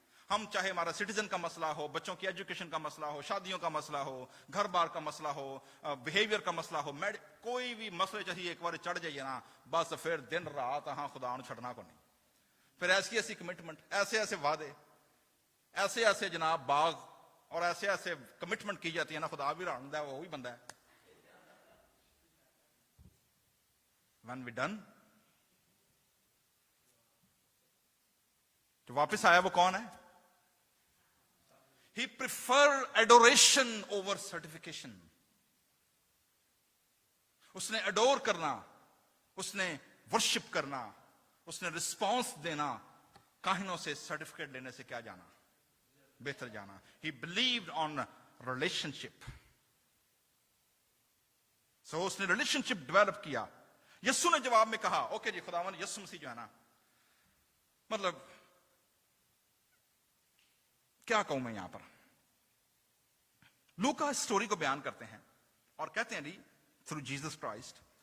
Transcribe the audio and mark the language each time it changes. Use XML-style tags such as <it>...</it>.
<ur>ہم چاہے ہمارا سٹیزن کا مسئلہ ہو, بچوں کی ایجوکیشن کا مسئلہ ہو, شادیوں کا مسئلہ ہو, گھر بار کا مسئلہ ہو, بیہیویئر کا مسئلہ ہو, کوئی بھی مسئلے چاہیے ایک بار چڑھ جائیے نا, بس پھر دن رات ہاں خدا نے چھڑنا کو نہیں. پھر ایسی ایسی کمٹمنٹ, ایسے ایسے وعدے, ایسے ایسے جناب باغ اور ایسے ایسے کمٹمنٹ کی جاتی ہے نا, خدا بھی راندا ہے, وہی بندہ ہے.</ur> <en>when we done,</en> <ur>جو واپس آیا وہ کون ہے؟</ur> <en>He preferred adoration over certification.</en> <ur>اس نے اڈور کرنا, اس نے ورشپ کرنا, اس نے رسپانس دینا, کاہنوں سے سرٹیفکیٹ لینے سے کیا جانا, بہتر جانا.</ur> <en>He believed on relationship.</en> <ur>So اس نے ریلیشن شپ ڈیولپ کیا. یسو نے جواب میں کہا, اوکے جی خداوند یسو مسیح جو ہے نا, مطلب کیا کہوں میں یہاں پر, لوکا اس سٹوری کو بیان کرتے ہیں اور کہتے ہیں جی</ur> <en>Through Jesus Christ.</en>